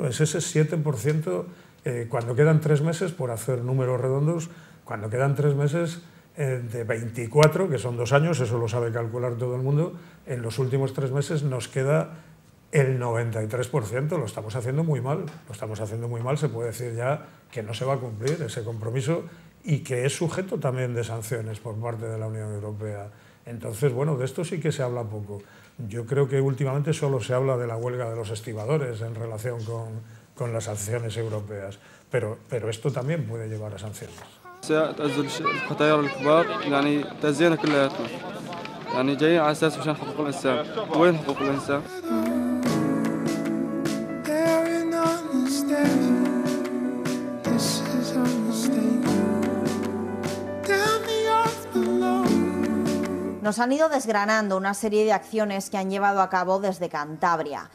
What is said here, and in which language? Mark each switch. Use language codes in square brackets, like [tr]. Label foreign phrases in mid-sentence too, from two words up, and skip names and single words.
[es] Es ese 7%, cuando quedan 3 meses, por hacer números redondos, cuando quedan 3 meses de 24, que son 2 años, eso lo sabe calcular todo el mundo, en los últimos 3 meses nos queda el 93%, lo estamos haciendo muy mal, se puede decir ya que no se va a cumplir ese compromiso y que es sujeto también de sanciones por parte de la Unión Europea. Entonces, bueno, de esto sí que se habla poco. Yo creo que últimamente solo se habla de la huelga de los estibadores en relación con las sanciones europeas, pero esto también puede llevar a sanciones. [ar] الخطايا الكبار يعني تأذينا كلياتنا يعني جايين على أساس مشان حقوق الإنسان وين حقوق الإنسان؟ [es] Nos han ido desgranando una serie de acciones que han llevado a cabo desde Cantabria.